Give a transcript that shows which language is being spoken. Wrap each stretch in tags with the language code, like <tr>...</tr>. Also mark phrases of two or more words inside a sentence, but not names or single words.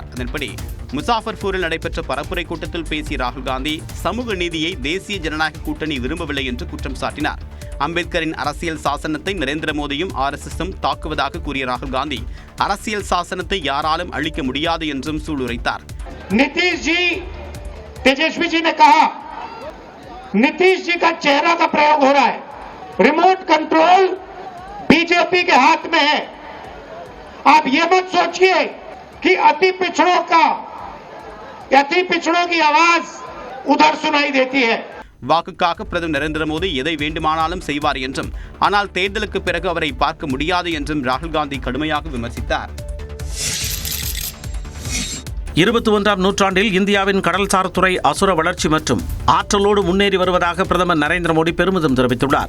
<ta>அதன்படி முசாஃபர்பூரில் நடைபெற்ற பரப்புரை கூட்டத்தில் பேசிய ராகுல் காந்தி சமூக நீதியை தேசிய ஜனநாயக கூட்டணி விரும்பவில்லை என்று குற்றம் சாட்டினார். அம்பேத்கரின் அரசியல் சாசனத்தை நரேந்திர மோடியும் RSSம் தாக்குவதாக கூறிய ராகுல் காந்தி அரசியல் சாசனத்தை யாராலும் அழிக்க முடியாது என்றும் சூளுரைத்தார்.</ta> <hi>नीतीश जी, तेजस्वी जी ने कहा, नीतीश जी का चेहरा का प्रयोग हो रहा है,</hi> <en>remote control</en> <hi>बीजेपी के हाथ में है. आप ये मत सोचिए कि अति पिछड़ों की आवाज उधर सुनाई देती है.</hi> <ta>வாக்குக்காக பிரதமர் நரேந்திர மோடி எதை வேண்டுமானாலும் செய்வார் என்றும் ஆனால் தேர்தலுக்கு பிறகு அவரை பார்க்க முடியாது என்றும் ராகுல் காந்தி கடுமையாக விமர்சித்தார். 21ஆம் நூற்றாண்டில் இந்தியாவின் கடல்சார் துறை அசுர வளர்ச்சி மற்றும் ஆற்றலோடு முன்னேறி வருவதாக பிரதமர் நரேந்திர மோடி பெருமிதம் தெரிவித்துள்ளார்.</ta>